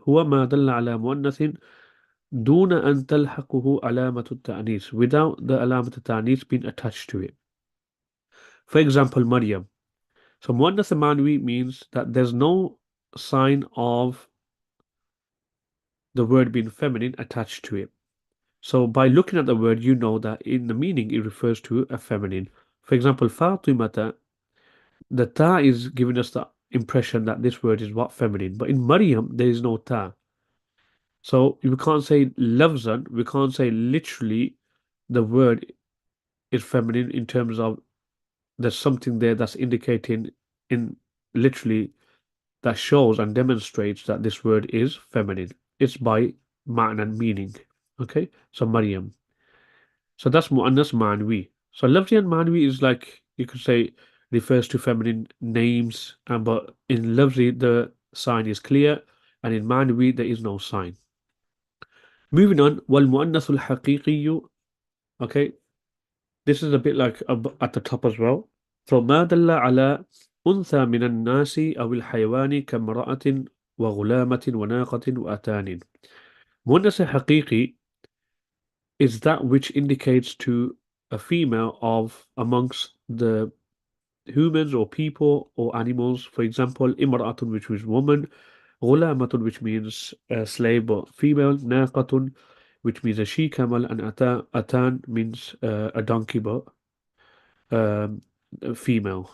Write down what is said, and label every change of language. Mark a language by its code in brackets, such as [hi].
[ar] هو ما دل على مؤنث دون أن تلحقه علامة التأنيث, [en] without the علامة التأنيث being attached to it. For example, Maryam. So مؤنث معنوي means that there's no sign of the word being feminine attached to it. So by looking at the word, you know that in the meaning it refers to a feminine. For example, Fatimata, the ta is giving us the impression that this word is what, feminine. But in Maryam, there is no ta. So we can't say lafzan, we can't say literally the word is feminine in terms of there's something there that's indicating in literally that shows and demonstrates that this word is feminine. It's by ma'na and meaning. Okay, so Maryam. So that's mu'annas ma'nwi. So lafzi and ma'nwi is like you could say refers to feminine names, and but in lafzi the sign is clear, and in ma'nwi there is no sign. Moving on, wal mu'annathul haqiqiyyu. Okay, this is a bit like at the top as well. [ar] So ما دل على أنثى من الناس أو الحيوان كامرأة وغلامة وناقة وأتان. [en] مؤنث حقيقي is that which indicates to a female of amongst the humans or people or animals. For example, imra'atun, which means woman, غلامة, which means a slave but female, ناقة, which means a she camel, and atan means a donkey but um, female.